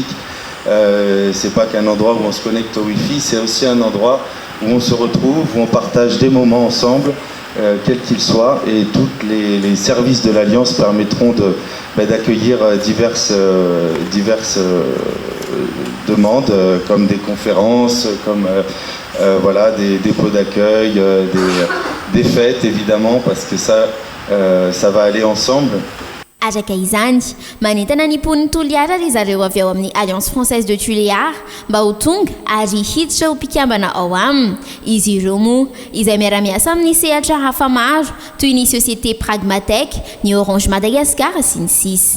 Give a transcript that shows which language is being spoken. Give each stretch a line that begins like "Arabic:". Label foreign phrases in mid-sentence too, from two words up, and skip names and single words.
French: C'est pas qu'un endroit où on se connecte au Wi-Fi, c'est aussi un endroit où on se retrouve, où on partage des moments ensemble, quels qu'ils soient, et tous les services de l'Alliance permettront d'accueillir diverses demandes, comme des conférences, comme voilà, des dépôts d'accueil, des fêtes évidemment, parce que ça va aller ensemble.
Malagasy: Araka izany, manentana ny mpon'ny Toliara ry zareo avy ao amin'ny Alliance Française de Tuléar mba ho tonga ary hiditra ho mpikambana ao aminy. Izy ireo moa izay miara-miasa amin'ny sehatra hafa maro toy ny Société Pragmatec, ny Orange Madagascar sy ny sisa.